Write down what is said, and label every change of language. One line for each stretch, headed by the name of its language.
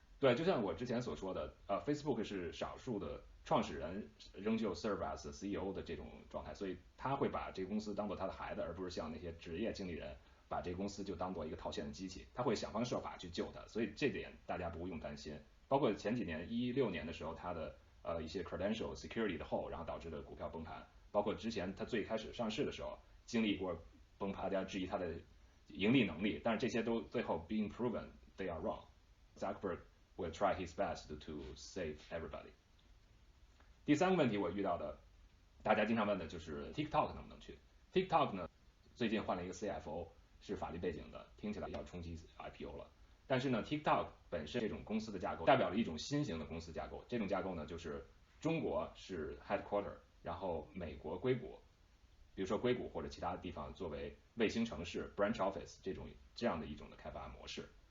Chinese: 对，就像我之前所说的，Facebook 是少数的创始人仍旧
English: serve as CEO
Chinese: 的这种状态，所以他会把这个公司当做他的孩子，而不是像那些职业经理人把这个公司就当做一个套现的机器，他会想方设法去救它，所以这点大家不用担心。包括前几年16年的时候，它的一些
English: credential security
Chinese: 的 hole， 然后导致的股票崩盘，包括之前它最开始上市的时候经历过崩盘，大家质疑它的盈利能力，但是这些都最后
English: being proven they are wrong。 Zuckerberg will try his best to save everybody。
Chinese: 第三个问题我遇到的，大家经常问的就是 TikTok 能不能去。 TikTok 呢，最近换了一个 CFO， 是法律背景的，听起来要冲击 IPO 了。但是呢 ，TikTok 本身这种公司的架构代表了一种新型的公司架构。这种架构呢，就是中国是 headquarter， 然后美国硅谷，比如说硅谷或者其他地方作为卫星城市 branch office 这样的一种的开发模式。